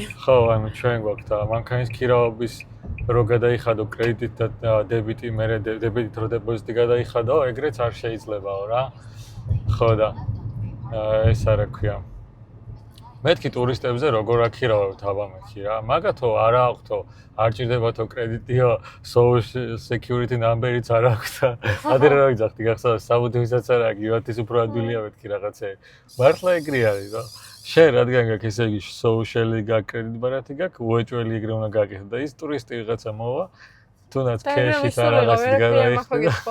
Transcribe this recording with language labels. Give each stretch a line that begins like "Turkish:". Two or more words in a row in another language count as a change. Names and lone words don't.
Georgian: ხო, ანუ ჩვენ გვაქვს და მანქანის ქირაობის რო გადაიხადო კრედიტით და დებიტი, მერე დებიტით რო დეპოზიტი გადაიხადო, ეგრეც არ შეიძლებაო რა. ხო და ეს რა ქვია. მეთქი ტურისტებზე როგორ აქირავებთ აბა მეთქი რა. მაგათო არა აქვთო, არ ჭირდებათო კრედიტიო,
English: social security number-
Georgian: იც არ აქვთ. ადრე რა ვიძახდი, გახსოვს, საბუთივისაც არ აქვს, ივათის უფრო ადვილია მეთქი რაღაცები. მართლა ეგრე არის რა. შენ რადგან გაქვს ესე იგი social-ი გაქვს, კრედიტ ბარათი გაქვს, უეჭველი ეგრე უნდა გაკეთო და ის ტურისტი ვიღაცა მოვა, თუნდაც cash-ით რაღაცით გადაიხდა.